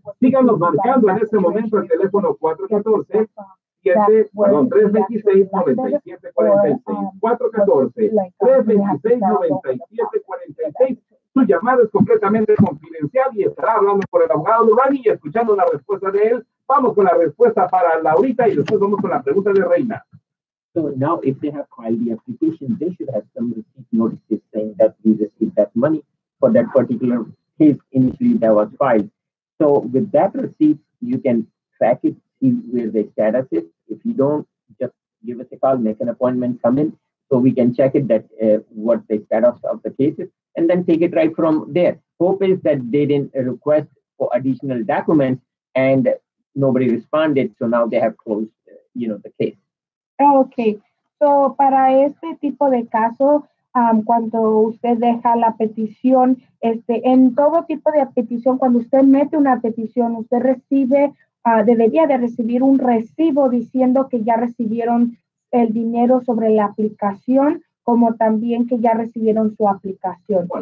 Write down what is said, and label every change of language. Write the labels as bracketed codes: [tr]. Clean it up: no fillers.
[es] Síganos marcando en este momento el teléfono 414 326-9746, 414-326-9746. Su llamada es completamente confidencial y estará hablando por el abogado Durrani y escuchando la respuesta de él. Vamos con la respuesta para Laurita y después vamos con la pregunta de Reina. [en] So now, if they have filed the application, they should have some receipt notices saying that we received that money for that particular case initially that was filed. So with that receipt, you can track it, see where the status is. If you don't, just give us a call, make an appointment, come in, so we can check it that what the status of the case is, and then take it right from there. Hope is that they didn't request for additional documents and nobody responded, so now they have closed, the case. Okay, so [es] para este tipo de caso, cuando usted deja la petición, en todo tipo de petición, cuando usted mete una petición, usted recibe debería de recibir un recibo diciendo que ya recibieron el dinero sobre la aplicación, como también que ya recibieron su aplicación.